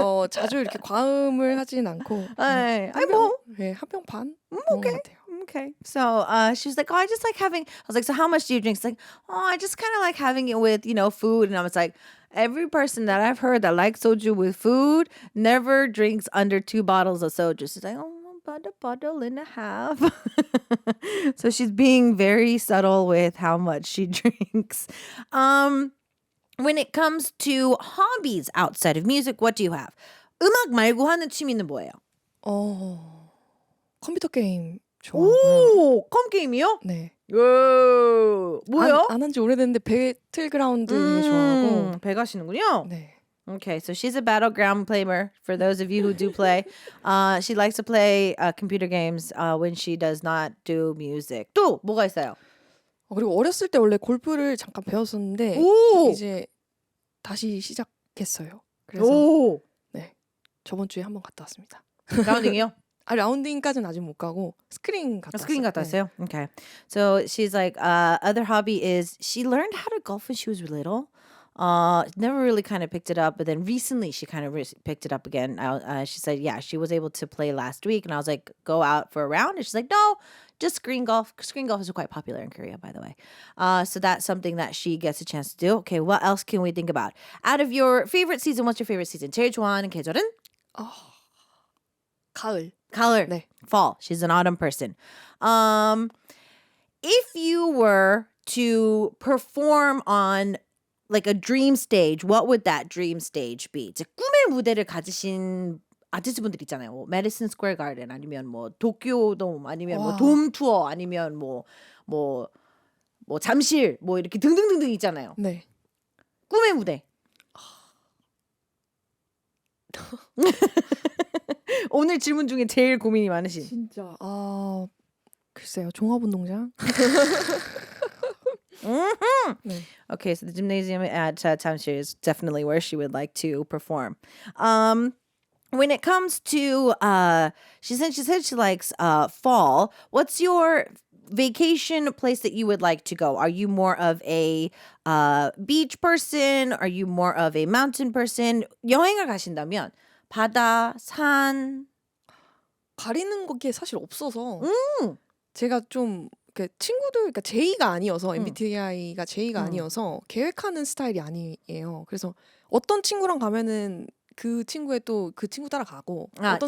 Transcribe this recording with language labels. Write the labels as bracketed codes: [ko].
[ko] 자주 이렇게 과음을 하진 않고. 아이 뭐. 네, 한 병 반? [en] 오케이. [ko] 같아요. [en] Okay. So she was like, oh, I just like having, I was like, so how much do you drink? She's like, oh, I just kind of like having it with, food. And I was like, every person that I've heard that likes soju with food never drinks under 2 bottles of soju. She's like, oh, about a bottle and a half. So she's being very subtle with how much she drinks. When it comes to hobbies outside of music, what do you have? [ko] 음악 말고 하는 취미는 뭐예요? 컴퓨터 게임 좋아하고요. 오, 컴 게임이요? 네. 오, 뭐요? 안 한 지 오래됐는데 배틀그라운드 좋아하고. 배 가시는군요. 네. [en] Okay, so she's a battleground player. For those of you who do play, she likes to play computer games when she does not do music. [ko] 또 뭐가 있어요? 그리고 어렸을 때 원래 골프를 잠깐 배웠었는데 오! 이제 다시 시작했어요. 그래서 오, 네. 저번 주에 한번 갔다 왔습니다. 라운딩이요? 라운딩까지는 아직 못 가고 스크린 갔다 왔어요. 스크린 갔다 왔어요? Okay. [en] So she's like, other hobby is she learned how to golf when she was little. Never really kind of picked it up, but then recently she kind of picked it up again. She said, yeah, she was able to play last week, and I was like, go out for a round, and she's like, no, just screen golf. Screen golf is quite popular in Korea, by the way. So that's something that she gets a chance to do. Okay, what else can we think about? Out of your favorite season, what's your favorite season? [ko] 제일 좋아하는 계절은? 가을. [en] Color. [ko] 네. [en] Fall. She's an autumn person. If you were to perform on like a dream stage, what would that dream stage be? [ko] 이제 꿈의 무대를 가지신 아티스트분들 있잖아요. 뭐 메디슨 스퀘어 가든 아니면 뭐 도쿄돔 아니면 뭐 와. 돔 투어 아니면 뭐 잠실 뭐 이렇게 등등등등 있잖아요. 네. 꿈의 무대. 오늘 질문 중에 제일 고민이 많으신. 진짜 글쎄요. 종합운동장? 네. [en] Okay, so the gymnasium at Tamshir is definitely where she would like to perform. When it comes to, she said she likes fall. What's your vacation place that you would like to go? Are you more of a beach person? Are you more of a mountain person? [ko] 여행을 가신다면 바다, 산. 가리는 게 사실 없어서 제가 좀 친구들 그러니까 제의가 아니어서 MBTI가 제의가 아니어서 계획하는 스타일이 아니에요. 그래서 어떤 친구랑 가면은 그 친구의 또 그 친구 따라가고 어떤